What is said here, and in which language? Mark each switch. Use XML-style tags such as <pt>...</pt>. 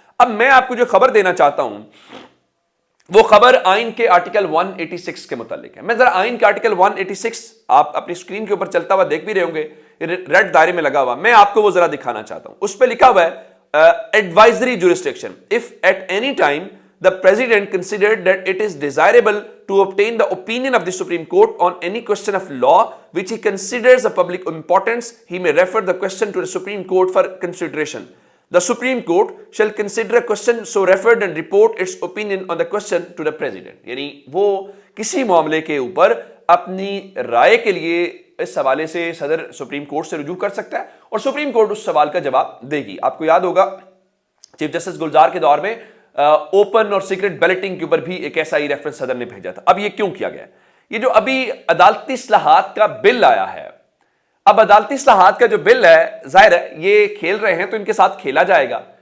<ur>اب میں آپ کو جو خبر دینا چاہتا ہوں وہ خبر آئین کے آرٹیکل 186 کے متعلق ہے. میں ذرا آئین کے آرٹیکل 186 آپ اپنی اسکرین کے اوپر چلتا ہوا دیکھ بھی رہے ہوں گے, ریڈ دائرے میں لگا ہوا, میں آپ کو وہ ذرا دکھانا چاہتا ہوں. اس پہ لکھا ہوا ہے advisory jurisdiction.</ur> <en>If at any time the president considered that it is desirable to obtain the opinion of the Supreme Court on any question of law which he considers of public importance, he may refer the question to the Supreme Court for consideration. The Supreme Court shall consider a question so referred and report its opinion on the question to the president.</en> <ur>یعنی وہ کسی معاملے کے اوپر اپنی رائے کے لیے اس حوالے سے صدر سپریم کورٹ سے رجوع کر سکتا ہے, اور سپریم کورٹ اس سوال کا جواب دے گی. آپ کو یاد ہوگا چیف جسٹس گلزار کے دور میں اوپن اور سیکرٹ بیلٹنگ کے اوپر بھی ایک ایسا ہی ریفرنس صدر نے بھیجا تھا. اب یہ کیوں کیا گیا؟ یہ جو ابھی عدالتی اصلاحات کا بل آیا ہے, اب عدالتی اصلاحات کا جو بل ہے ظاہر ہے یہ کھیل رہے ہیں تو ان کے ساتھ کھیلا جائے گا.</ur>